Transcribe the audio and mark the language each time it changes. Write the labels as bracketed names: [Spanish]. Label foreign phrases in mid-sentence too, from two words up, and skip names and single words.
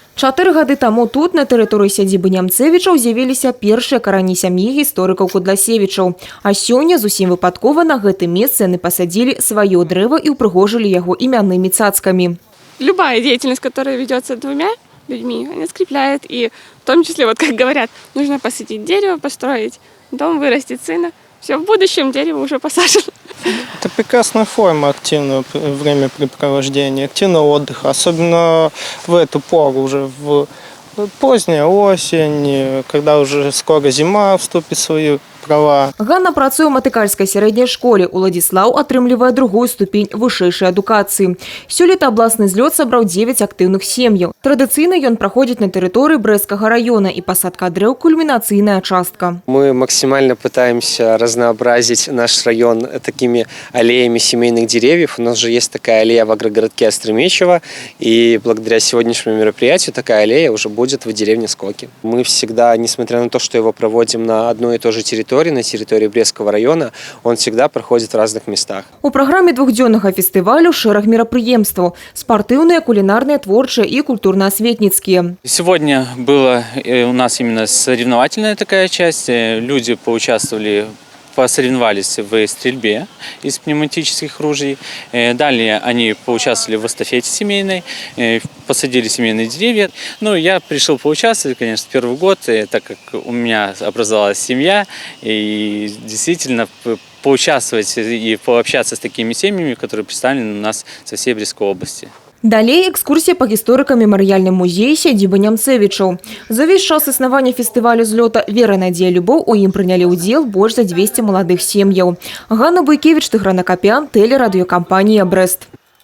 [Belarusian] 4 гады таму тут, на тэрыторыі сядзібы Нямцевічаў, з'явіліся першыя карані сям'і гісторыкаў Кудласевічаў. А сёння зусім выпадкова на гэтым месцы яны пасадзілі сваё дрэва і ўпрыгожылі яго імяннымі цацкамі. [Russian] Любая деятельность, которая ведется двумя людьми, она скрепляет. И в том числе, вот как говорят, нужно посадить дерево, построить дом, вырастить сына. Все, в будущем дерево уже посажено. Это прекрасная форма активного времяпрепровождения, активного отдыха. Особенно в эту пору, уже в поздняя осень, когда уже скоро зима вступит в свои права. [Belarusian] Ганна працуе ў матыкальскай сярэдняй школе. Уладзіслаў атрымлівае другую ступень вышэйшай адукацыі. Сёлета абласны злёт сабраў 9 актыўных сем'яў. Традыцыйна ён праходзіць на тэрыторыі Брэсцкага района, і пасадка дрэў – кульмінацыйная частка. [Russian] Мы максимально пытаемся разнообразить наш район такими аллеями семейных деревьев. У нас же есть такая аллея в агрогородке Остромечево, и благодаря сегодняшнему мероприятию такая аллея уже будет в деревне Скоки. Мы всегда, несмотря на то, что его проводим на одной и той же территории, на территории Брестского района, он всегда проходит в разных местах. [Belarusian] У праграме двухдзённага фестывалю шэраг мерапрыемстваў – спартыўныя, кулінарныя, творчыя і культурна-асветніцкія. [Russian] Сегодня была у нас именно соревновательная такая часть. Люди посоревновались в стрельбе из пневматических ружей. Далее они поучаствовали в эстафете семейной, посадили семейные деревья. Ну, я пришел поучаствовать, конечно, первый год, так как у меня образовалась семья, и действительно поучаствовать и пообщаться с такими семьями, которые представлены у нас со всей Брестской области. [Belarusian] Далей экскурсія па гісторыка-мемарыяльным музеі сядзібы Нямцевічаў. За ўвесь час існавання фестывалю злёта «Вера, надзея, любоў» у ім прынялі ўдзел больш за 200 маладых сем'яў. Ганна Буйкевіч, Тыгран Акапян, тэлерадыёкампанія «Брэст».